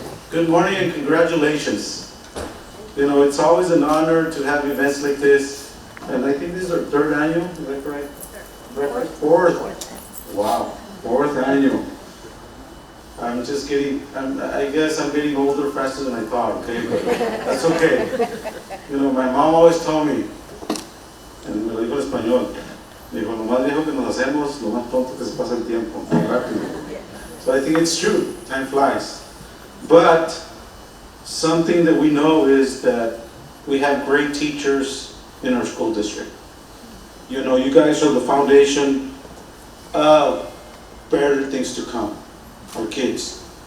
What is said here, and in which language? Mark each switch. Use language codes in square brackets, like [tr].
[en] Good morning and congratulations. You know, it's always an honor to have events like this. And I think this is our 3rd annual, is that right? Fourth. Wow, 4th annual. I'm just getting, I guess I'm getting older faster than I thought, okay? But that's okay. You know, my mom always told me, and [es] me lo dijo en español, me dijo, lo más viejo que nos hacemos, lo más tonto que se pasa el tiempo, rápido. [en] So I think it's true, time flies. But something that we know is that we have great teachers in our school district. You know, you guys are the foundation of better things to come. For kids.